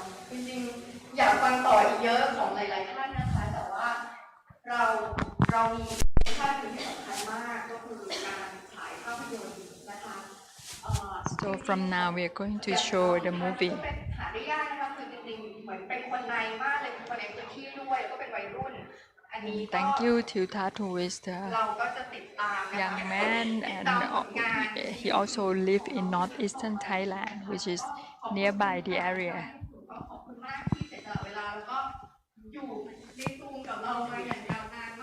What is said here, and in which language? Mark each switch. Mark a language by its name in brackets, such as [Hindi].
[Thai] จริงๆอยากฟังต่ออีกเยอะของหลายๆท่านนะคะแต่ว่าเรามีท่านที่สำคัญมากก็คือการฉายภาพยนตร์นะคะ [English] So from now we are going to show the movie. [Thai] หาได้ยากนะคะคือจริงๆเหมือนเป็นคนในมากเลยเป็นคนในพื้นที่ด้วยแล้วก็เป็นวัยรุ่น [English] Thank you Thiwthat, who is the young man, and he also live in northeastern Thailand, which is nearby the area. [Thai] ขอบคุณมากที่เสียเวลาแล้วก็อยู่ในซูมกับเรามาอย่างยาวนาน